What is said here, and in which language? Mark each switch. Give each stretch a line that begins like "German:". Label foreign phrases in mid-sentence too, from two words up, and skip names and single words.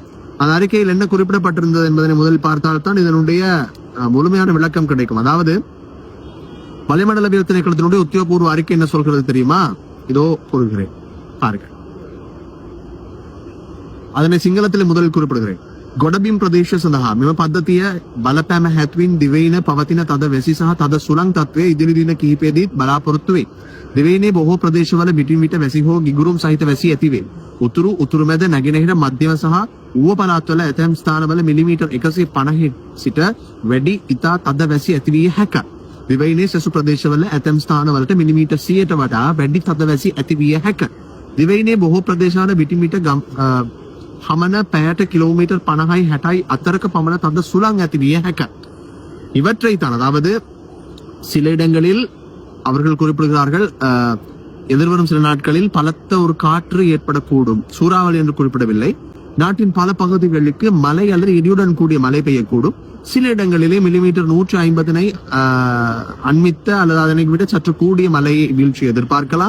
Tamil: அந்த அறிக்கையில் என்ன குறிப்பிடப்பட்டிருந்தது என்பதனை முதலில் பார்த்தால்தான் இதனுடைய முழுமையான விளக்கம் கிடைக்கும். அதாவது வளிமண்டலவியல் திணைக்களத்தினுடைய உத்தியோகபூர்வ அறிக்கை என்ன சொல்கிறது தெரியுமா? இதோ கூறுகிறேன், பாருங்க. அதனை சிங்களத்தில் முதலில் குறிப்பிடுகிறேன்.
Sinhala: ගොඩබිම් ප්‍රදේශ සඳහා මෙම පද්ධතිය බලපෑම හැත්වින් දිවයින පවතින තද වැසි සහ තද සුළං තත්ත්වය ඉදිරි දින කිහිපයේදීත් බලාපොරොත්තු වේ. දිවයිනේ බොහෝ ප්‍රදේශවල විටින් විට වැසි හෝ ගිගුරුම් සහිත වැසි ඇති වේ. උතුරු මැද නැගෙනහිර මධ්‍යම සහ ඌව පළාත්වල ඇතැම් ස්ථානවල මිලිමීටර් 150 සිට වැඩි ඉතා තද වැසි ඇති විය හැකිය. දිවයිනේ සෙසු ප්‍රදේශවල ඇතැම් ස්ථානවලට මිලිමීටර් 100ට වඩා වැඩි තද වැසි ඇති විය හැකිය. දිවයිනේ බොහෝ ප්‍රදේශවල විටින් විට හමන පැයට කිලෝமீட்டர் 50යි 60යි අතරක පමණ තද සුළං ඇති විය හැකිය.
Tamil: இவற்றைத்தான், அதாவது சில இடங்களில் அவர்கள் குறிப்பிடுகிறார்கள், எதிர்வரும் சில நாட்களில் பலத்த ஒரு காற்று ஏற்படக்கூடும். சூறாவளி என்று குறிப்பிடவில்லை. நாட்டின் பல பகுதிகளுக்கு மழை அல்லது இடியுடன் கூடிய மழை பெய்யக்கூடும். சில இடங்களிலே மில்லிமீட்டர் 150னை அண்மித்த அல்லது அதனை விட சற்று கூடிய மழை வீழ்ச்சி எதிர்பார்க்கலாம்.